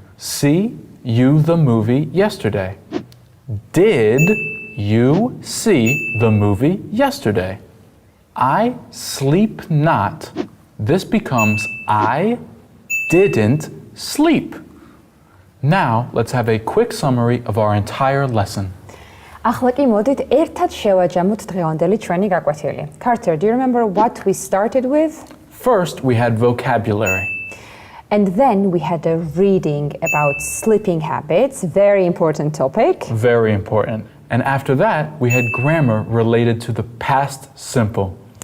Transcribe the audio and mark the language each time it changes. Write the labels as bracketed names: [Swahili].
[English] See you the movie yesterday. Did you see the movie yesterday? I sleep not. This becomes I didn't sleep. Now, let's have a quick summary of our entire lesson. [Georgian] ახლა კი მოდით ერთად შევაჯამოთ დღევანდელი ჩვენი გაკვეთილი. [English] Carter, do you remember what we started with? First, we had vocabulary. And then we had a reading about sleeping habits, very important topic. Very important. And after that, we had grammar related to the past simple.